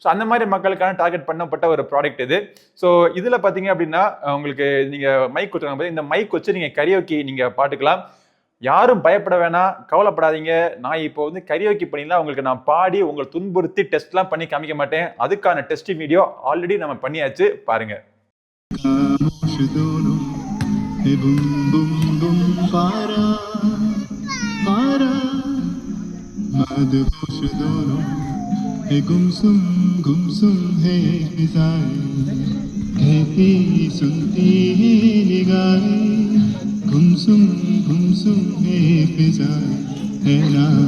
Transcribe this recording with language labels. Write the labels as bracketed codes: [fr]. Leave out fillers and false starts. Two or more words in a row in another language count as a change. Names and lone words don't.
[ta] ஸோ அந்த மாதிரி மக்களுக்கான டார்கெட் பண்ணப்பட்ட ஒரு ப்ராடக்ட் இது. ஸோ இதுல பாத்தீங்க அப்படின்னா உங்களுக்கு நீங்க மைக் கொடுத்துருக்காங்க, இந்த மைக் வச்சு நீங்க கரியோக்கி நீங்க பாட்டுக்கலாம். யாரும் பயப்பட வேணாம், கவலைப்படாதீங்க. நான் இப்போ வந்து கரியோக்கி பண்ணிடலாம், உங்களுக்கு நான் பாடி உங்களை துன்புறுத்தி டெஸ்ட்லாம் பண்ணி காமிக்க மாட்டேன். அதுக்கான டெஸ்டிங் வீடியோ ஆல்ரெடி நம்ம பண்ணியாச்சு, பாருங்க. [hi] गुमसुम है फिजाएं कहती सुनती निगाहें गुमसुम है फिजाएं है ना